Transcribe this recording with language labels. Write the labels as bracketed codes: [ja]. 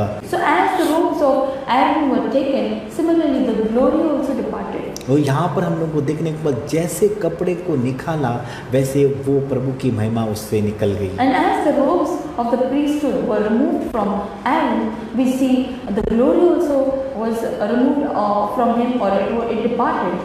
[en] So as the robes of Aaron were taken, similarly the glory also departed. [hi] और यहाँ पर हम लोग को देखने के बाद जैसे कपड़े को निकाला वैसे वो प्रभु की महिमा उससे निकल गई। [en] And as the robes of the priesthood were removed from Aaron, we see the glory also was removed from him, or it departed.